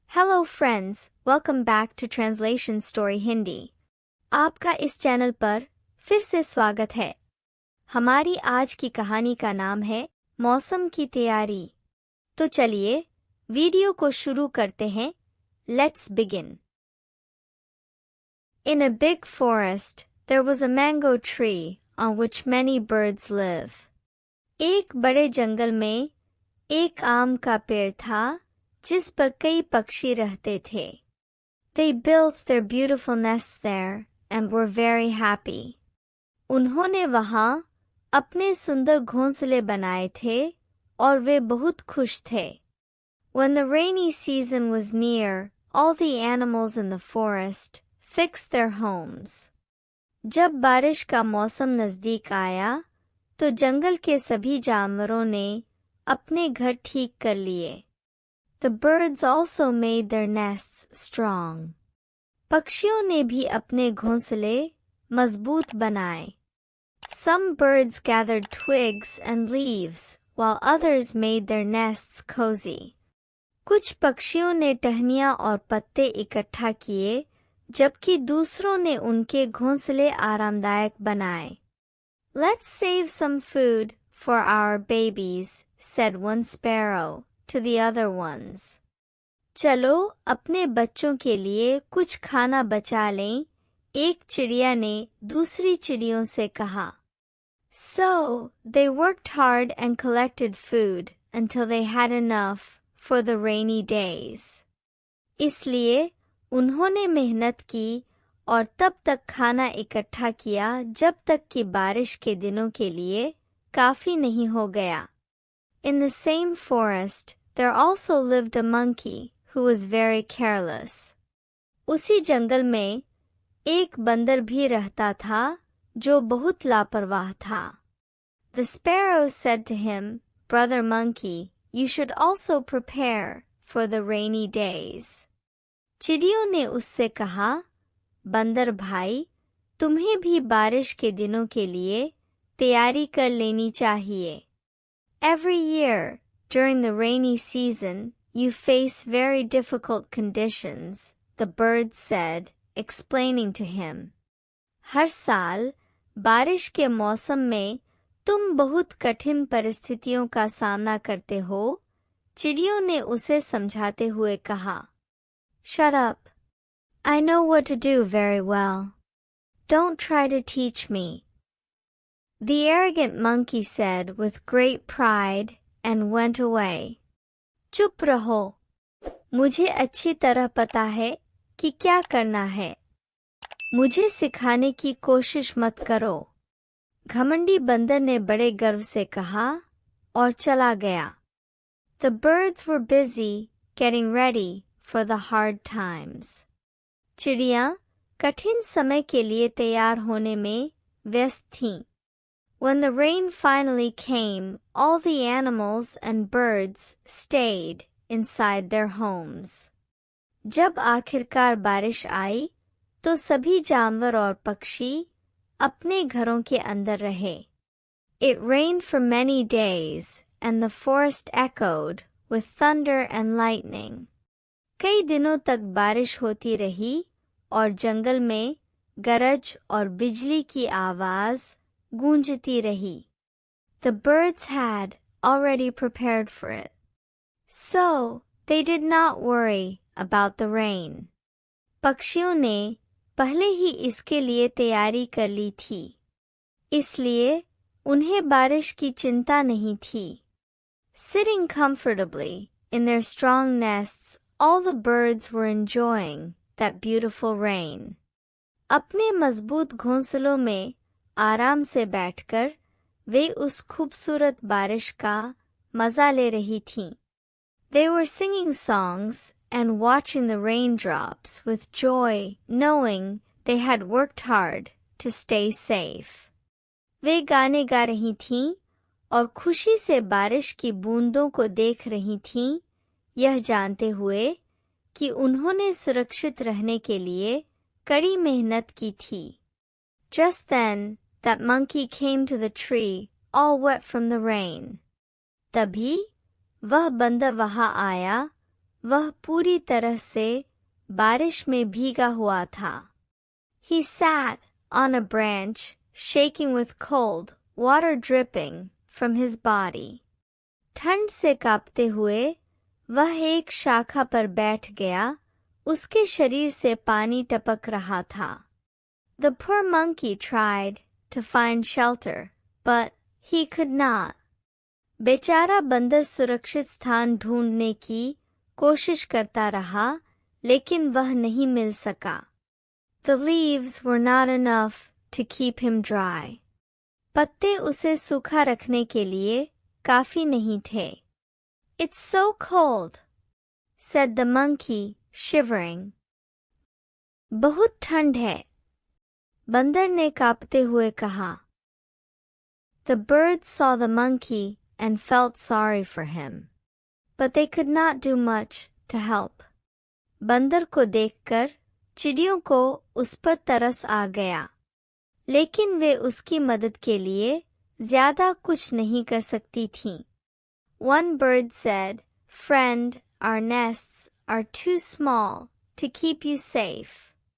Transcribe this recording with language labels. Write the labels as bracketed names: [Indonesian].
[English] Hello friends, welcome back to translation story Hindi. [Hindi] आपका इस channel पर फिर से स्वागत है। हमारी आज की कहानी का नाम है मौसम की तैयारी। तो चलिए वीडियो को शुरू करते हैं। [English] Let's begin. In a big forest, there was a mango tree on which many birds live. [Hindi] एक बड़े जंगल में एक आम का पेड़ था जिस पर कई पक्षी रहते थे। [English] They built their beautiful nests there and were very happy. [Hindi] उन्होंने वहाँ अपने सुंदर घोंसले बनाए थे और वे बहुत खुश थे। [English] When the rainy season was near, all the animals in the forest fixed their homes. [Hindi] जब बारिश का मौसम नजदीक आया तो जंगल के सभी जानवरों ने अपने घर ठीक कर लिए। [English] The birds also made their nests strong. [Hindi] पक्षियों ने भी अपने घोंसले मजबूत बनाए। [English] Some birds gathered twigs and leaves, while others made their nests cozy. [Hindi] कुछ पक्षियों ने टहनियाँ और पत्ते इकट्ठा किए, जबकि दूसरों ने उनके घोंसले आरामदायक बनाए। [English] Let's save some food for our babies, said one sparrow to the other ones. [Hindi] चलो अपने बच्चों के लिए कुछ खाना बचा लें, एक चिड़िया ने दूसरी चिड़ियों से कहा। [English] So they worked hard and collected food until they had enough for the rainy days. [Hindi] इसलिए उन्होंने मेहनत की और तब तक खाना इकट्ठा किया जब तक कि बारिश के दिनों के लिए काफी नहीं हो गया। [English] In the same forest, there also lived a monkey who was very careless. [Hindi] उसी जंगल में एक बंदर भी रहता था जो बहुत लापरवाह था। [English] The sparrow said to him, "Brother monkey, you should also prepare for the rainy days." [Hindi] चिड़ियों ने उससे कहा, बंदर भाई, तुम्हें भी बारिश के दिनों के लिए तैयारी कर लेनी चाहिए। [English] Every year, during the rainy season, you face very difficult conditions, the bird said, explaining to him. [Hindi] हर साल बारिश के मौसम में तुम बहुत कठिन परिस्थितियों का सामना करते हो, चिड़ियों ने उसे समझाते हुए कहा। [English] Shut up. I know what to do very well. Don't try to teach me. The arrogant monkey said with great pride and went away. [Hindi] चुप रहो, मुझे अच्छी तरह पता है कि क्या करना है। मुझे सिखाने की कोशिश मत करो। घमंडी बंदर ने बड़े गर्व से कहा और चला गया। [English] The birds were busy getting ready for the hard times. [Hindi] चिड़ियाँ कठिन समय के लिए तैयार होने में व्यस्त थीं। [English] When the rain finally came, all the animals and birds stayed inside their homes. [Hindi] जब आखिरकार बारिश आई, तो सभी जानवर और पक्षी अपने घरों के अंदर रहे। [English] It rained for many days, and the forest echoed with thunder and lightning. [Hindi] कई दिनों तक बारिश होती रही और जंगल में गरज और बिजली की आवाज गूंजती रही। [English] The birds had already prepared for it, so they did not worry about the rain. [Hindi] पक्षियों ने पहले ही इसके लिए तैयारी कर ली थी, इसलिए उन्हें बारिश की चिंता नहीं थी। [English] Sitting comfortably in their strong nests, all the birds were enjoying that beautiful rain. [Hindi] अपने मजबूत घोंसलों में आराम से बैठकर वे उस खूबसूरत बारिश का मजा ले रही थीं। [English] They were singing songs and watching the raindrops with joy, knowing they had worked hard to stay safe. [Hindi] वे गाने गा रही थीं और खुशी से बारिश की बूंदों को देख रही थीं, यह जानते हुए कि उन्होंने सुरक्षित रहने के लिए कड़ी मेहनत की थी। [English] Just then, that monkey came to the tree, all wet from the rain. [Hindi] तभी वह बंदर वहां आया वह पूरी तरह से बारिश में भीगा हुआ था. [English] He sat on a branch, shaking with cold, water dripping from his body. [Hindi] ठंड से कांपते हुए वह एक शाखा पर बैठ गया, उसके शरीर से पानी टपक रहा था. [English] The poor monkey tried to find shelter, but he could not. [Hindi] बेचारा बंदर सुरक्षित स्थान ढूंढने की कोशिश करता रहा, लेकिन वह नहीं मिल सका. [English] The leaves were not enough to keep him dry. [Hindi] पत्ते उसे सूखा रखने के लिए काफी नहीं थे. [English] It's so cold, said the monkey, shivering. [Hindi] बहुत ठंड है, बंदर ने कांपते हुए कहा. [English] The birds saw the monkey and felt sorry for him, but they could not do much to help. [Hindi] बंदर को देखकर चिड़ियों को उस पर तरस आ गया, लेकिन वे उसकी मदद के लिए ज्यादा कुछ नहीं कर सकती थीं. [English] One bird said, "Friend, our nests are too small to keep you safe."